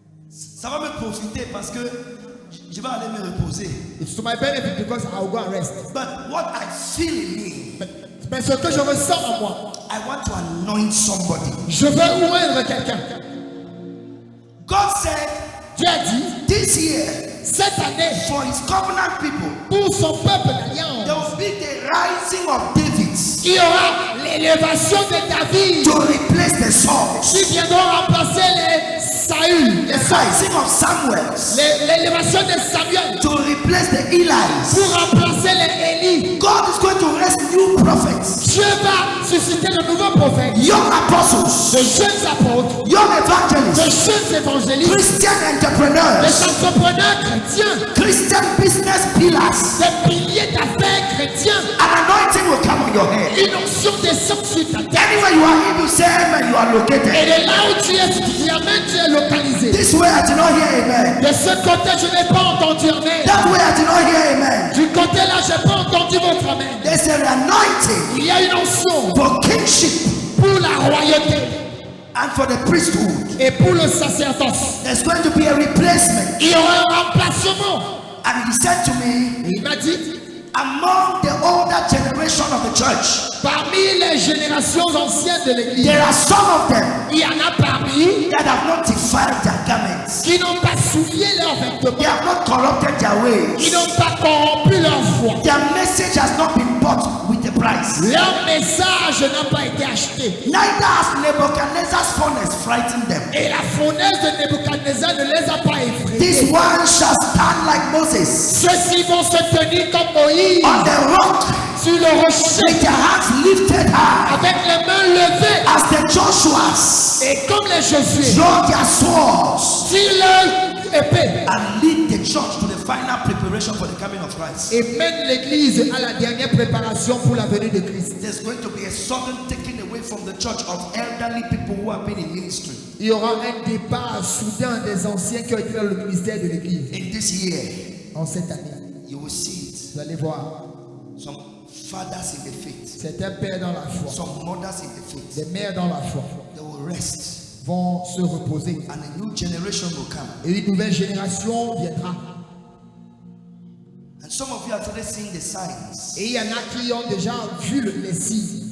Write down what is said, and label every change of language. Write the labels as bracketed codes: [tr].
[fr] Ça va me profiter parce que je vais aller me reposer. [en] It's to my benefit because I will go and rest. But what I feel in me, [fr] Mais ce que je ressens en moi, [en] I want to anoint somebody. [fr] je veux oindre quelqu'un. [en] God said, [fr] Dieu a dit, [en] this year, [fr] cette année, [en] for his covenant people, [fr] pour son peuple [en] there [fr] d'alliance, [en] will be the rising of David [fr] il y aura l'élévation de David [en] to replace the Sauls. [fr] qui viendront remplacer les Saül, [en] the rising of Samuel [fr] l'élévation de Samuel [en] to replace the Eli's. [fr] pour remplacer les Élie. [en] God is going to raise new prophets, [fr] Dieu va susciter de nouveaux prophètes, [en] young apostles, [fr] de jeunes apôtres, [en] young [fr] de [en] evangelists, [fr] jeunes évangélistes, [en] Christian [fr] des [en] entrepreneurs, [fr] entrepreneurs chrétiens, [en] Christian business pillars. [fr] des piliers d'affaires chrétiens. [en] An anointing will come on your head. [fr] Une onction descend sur ta tête. [en] Anywhere you are, if you say amen, you are [fr] Et [en] located. [fr] de là où tu es, si tu dis amen, tu es localisé. [en] This way I did not hear amen. [fr] De ce côté, je n'ai pas entendu amen. [en] That way I did not hear amen. [fr] Du côté là, je n'ai pas entendu votre amen. [en] There's an anointing [fr] Il y a une onction [en] for kingship [fr] pour la royauté [en] and for the priesthood. [fr] et pour le sacerdoce. [en] There's going to be a replacement. [fr] Il y aura un remplacement. [en] And he said to me, [fr] Et il m'a dit, [en] among the older generation of the church, [fr] parmi les générations anciennes de l'église, [en] there are some of them [fr] il y en a parmi [en] that have not defiled their garments. [fr] qui n'ont pas souillé leurs [en] They [fr] vêtements, [en] have not corrupted their [fr] qui [en] ways. [fr] n'ont pas corrompu leur foi. [en] Their message has not been bought with a price. [fr] Leur message n'a pas été acheté. [en] Neither has Nebuchadnezzar's furnace frightened them. [fr] Et la fournaise de Nebuchadnezzar ne les a pas effrayés. [en] This one shall stand like Moses [fr] Ceux-ci vont se tenir comme Moïse [en] on the rock [fr] sur le rocher [en] with their hands lifted high [fr] avec les mains levées [en] as the Joshuas [fr] et comme les Josué [en] draw their swords [fr] sur leur épée [en] and lead the church to the final preparation for the coming of Christ. [fr] et mènent l'église à la dernière préparation pour la venue de Christ. [en] There's going to be a sudden taking away from the church of elderly people who have been in ministry. [fr] Il y aura un départ soudain des anciens qui ont été dans le ministère de l'église. [en] In this year, [fr] En cette année, [en] you will see it. [fr] vous allez voir [en] Some fathers in the faith, [fr] certains pères dans la foi, [en] some mothers in the faith, [fr] des mères dans la foi [en] they will rest [fr] vont se reposer [en] and a new generation will come. [fr] et une nouvelle génération viendra. [en] And some of you have already seen the signs [fr] Et il y en a qui ont déjà vu les signes